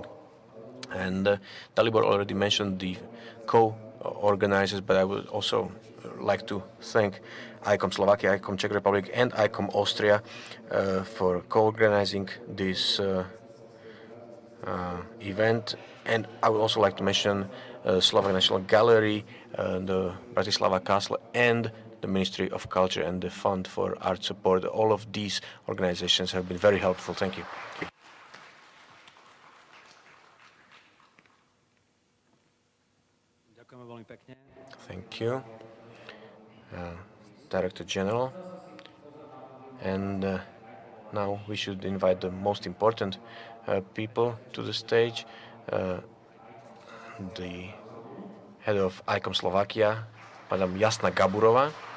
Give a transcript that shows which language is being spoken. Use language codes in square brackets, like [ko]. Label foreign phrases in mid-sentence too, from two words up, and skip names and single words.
[en] And Dalibor already mentioned the co-organizers, but I would also like to thank ICOM Slovakia, ICOM Czech Republic, and ICOM Austria for co-organizing this event. And I would also like to mention Slovak National Gallery, the Bratislava Castle, and the Ministry of Culture and the Fund for Art Support. All of these organizations have been very helpful. Thank you. [sk] Ďakujeme veľmi pekne. [en] Thank you, Director General. And now we should invite the most important people to the stage. The head of ICOM Slovakia, Madam Jasna Gaburová.